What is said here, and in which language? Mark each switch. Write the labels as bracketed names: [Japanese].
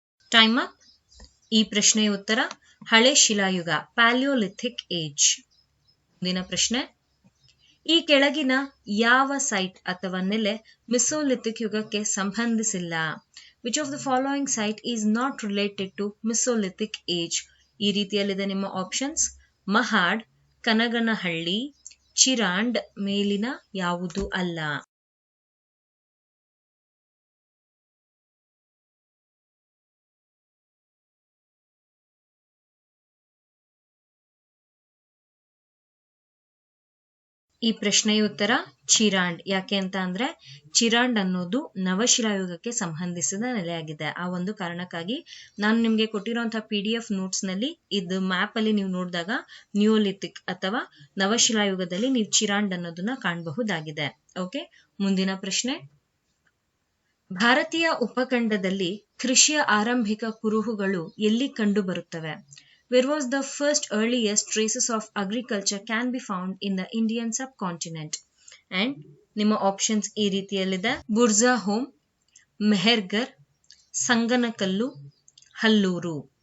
[Kannada] Time up. ಈ ಪ್ರಶ್ನೆಯ ಉತ್ತರ ಹಳೆ ಶಿಲಾಯುಗ ಪ್ಯಾಲಿಯೋಲಿಥಿಕ್ ಏಜ್. ಮುಂದಿನ ಪ್ರಶ್ನೆ. ಈ ಕೆಳಗಿನ ಯಾವ ಸೈಟ್ ಅಥವಾ ನೆಲೆ ಮಿಸೋಲಿಥಿಕ್ ಯುಗಕ್ಕೆ ಸಂಬಂಧಿಸಿಲ್ಲ? [English] Which of the following site is not related to Mesolithic age? [Kannada] ಈ ರೀತಿಯಲ್ಲಿದೆ ನಿಮ್ಮ ಆಪ್ಷನ್ಸ್. ಮಹಾಡ್, ಕನಗನಹಳ್ಳಿ, ಚಿರಾಂಡ್, ಮೇಲಿನ ಯಾವುದು ಅಲ್ಲ? ಈ ಪ್ರಶ್ನೆಯ ಉತ್ತರ ಚಿರಾಂಡ್. ಯಾಕೆ ಅಂತ ಅಂದ್ರೆ ಚಿರಾಂಡ್ ಅನ್ನೋದು ನವಶಿಲಾಯುಗಕ್ಕೆ ಸಂಬಂಧಿಸಿದ ನೆಲೆಯಾಗಿದೆ. ಆ ಒಂದು ಕಾರಣಕ್ಕಾಗಿ ನಾನು ನಿಮ್ಗೆ ಕೊಟ್ಟಿರುವಂತಹ PDF ನೋಟ್ಸ್ ನಲ್ಲಿ ಇದು ಮ್ಯಾಪ್ ಅಲ್ಲಿ ನೀವು ನೋಡಿದಾಗ ನಿಯೋಲಿಥಿಕ್ ಅಥವಾ ನವಶಿಲಾಯುಗದಲ್ಲಿ ನೀವು ಚಿರಾಂಡ್ ಅನ್ನೋದನ್ನ ಕಾಣಬಹುದಾಗಿದೆ. ಓಕೆ, ಮುಂದಿನ ಪ್ರಶ್ನೆ. ಭಾರತೀಯ ಉಪಖಂಡದಲ್ಲಿ ಕೃಷಿಯ ಆರಂಭಿಕ ಕುರುಹುಗಳು ಎಲ್ಲಿ ಕಂಡು ಬರುತ್ತವೆ? [English] Where was the first earliest traces of agriculture can be found in the Indian subcontinent? [Kannada] And ನಿಮ್ಮ ಆಪ್ಷನ್ಸ್ ಈ ರೀತಿಯಲ್ಲಿದೆ: ಬುರ್ಜಾ ಹೋಮ್, ಮೆಹರ್ಗರ್, ಸಂಗನಕಲ್ಲು, ಹಲ್ಲೂರು.